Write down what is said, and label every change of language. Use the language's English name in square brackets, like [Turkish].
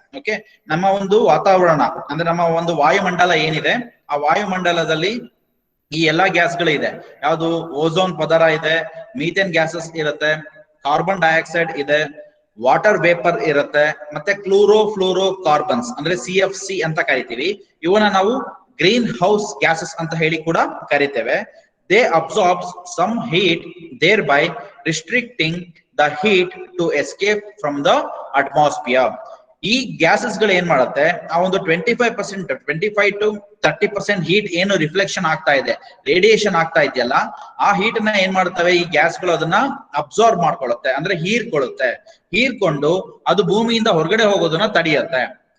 [Kannada] Okay, ನಮ್ಮ ಒಂದು ವಾತಾವರಣ ಅಂದ್ರೆ ನಮ್ಮ ಒಂದು ವಾಯುಮಂಡಲ ಏನಿದೆ, ಆ ವಾಯುಮಂಡಲದಲ್ಲಿ ಈ ಎಲ್ಲಾ ಗ್ಯಾಸ್ಗಳು ಇದೆ. ಯಾವುದು? ಓಝೋನ್ ಪದರ ಇದೆ, ಮೀಥೇನ್ ಗ್ಯಾಸಸ್ ಇರುತ್ತೆ, ಕಾರ್ಬನ್ ಡೈಆಕ್ಸೈಡ್ ಇದೆ, ವಾಟರ್ ವೇಪರ್ ಇರುತ್ತೆ, ಮತ್ತೆ ಕ್ಲೋರೋಫ್ಲೋರೋಕಾರ್ಬನ್ಸ್ ಅಂದ್ರೆ CFC ಅಂತ ಕರಿತೀವಿ. ಇವನ್ನ ನಾವು ಗ್ರೀನ್ ಹೌಸ್ ಗ್ಯಾಸಸ್ ಅಂತ ಹೇಳಿ ಕೂಡ ಕರಿತೇವೆ. [English] They absorb some heat, thereby restricting the heat to escape from the atmosphere. [Kannada] ಈ ಗ್ಯಾಸಸ್ ಗಳು ಏನ್ ಮಾಡುತ್ತೆ, ಆ ಒಂದು 25% ಹೀಟ್ ಏನು ರಿಫ್ಲೆಕ್ಷನ್ ಆಗ್ತಾ ಇದೆ, ರೇಡಿಯೇಷನ್ ಆಗ್ತಾ ಇದೆಯಲ್ಲ, ಆ ಹೀಟ್ ನ ಏನ್ ಮಾಡ್ತವೆ ಈ ಗ್ಯಾಸ್ಗಳು, ಅದನ್ನ ಅಬ್ಸಾರ್ಬ್ ಮಾಡ್ಕೊಳ್ಳುತ್ತೆ, ಅಂದ್ರೆ ಹೀರ್ಕೊಳ್ಳುತ್ತೆ. ಹೀರ್ಕೊಂಡು ಅದು ಭೂಮಿಯಿಂದ ಹೊರಗಡೆ ಹೋಗೋದನ್ನ ತಡೆಯುತ್ತೆ.